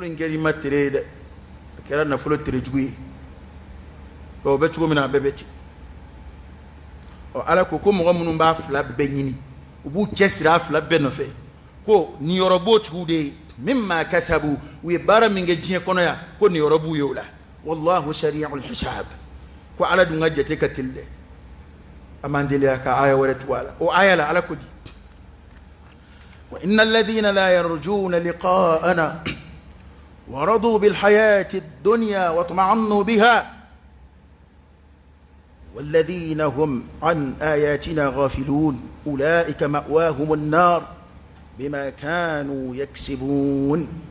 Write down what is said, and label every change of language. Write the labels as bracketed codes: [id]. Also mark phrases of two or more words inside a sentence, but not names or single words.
[bm] in kɛra i ma tere ye dɛ a kɛra nafolo tere jugu ye o bɛ cogo min na a bɛɛ bɛ ten ala ko mɔgɔ minnu b'a fila bɛɛ ɲini u b'u cɛsiri a fila bɛɛ nɔfɛ ko nin yɔrɔ b'o tigiw de ye [ar] مما كسبوا [bm] u ye baara min kɛ diɲɛ kɔnɔ yan ko nin yɔrɔ b'u ye o la [ar] والله سريع الحساب [bm] ko ala dun ka jate ka teli dɛ a m'an deliya ka aya wɛrɛ tugu a la o aya la ala ko di [ar] وإن الذين لا يرجون لقاءنا ورضوا بالحياة الدنيا واطمعنوا بها والذين هم عن آياتنا غافلون أولئك مأواهم النار بما كانوا يكسبون